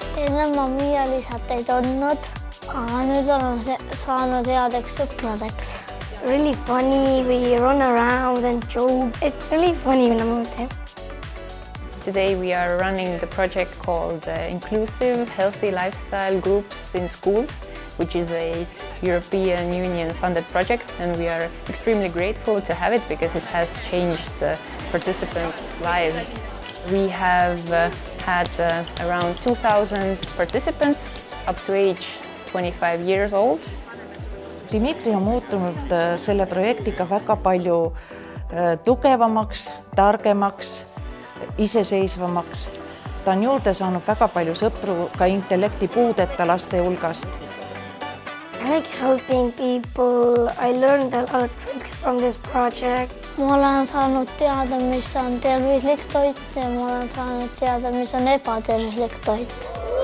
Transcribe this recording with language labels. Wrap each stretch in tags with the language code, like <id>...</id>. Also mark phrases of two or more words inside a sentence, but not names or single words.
<et>enne ma Miia Liisat ei tundnud, aga nüüd oleme saanud headeks sõpradeks.</et> <en>Really funny, we run around and joke. It's really funny when I'm with him. Today we are running the project called Inclusive Healthy Lifestyle Groups in Schools, which is a European Union funded project, and we are extremely grateful to have it because it has changed participants' lives. We have had around 2,000 participants up to age 25 years old.</en> <et>Dmitri on muutunud selle projektiga väga palju tugevamaks, targemaks, iseseisvamaks. Ta on juurde saanud väga palju sõpru ka intellektipuudeta laste hulgast.</et> <en>I like helping people. I learned a lot of tricks from this project.</en> <et>Ma olen saanud teada, mis on tervislik toit ja ma olen saanud teada, mis on ebatervislik toit.</et>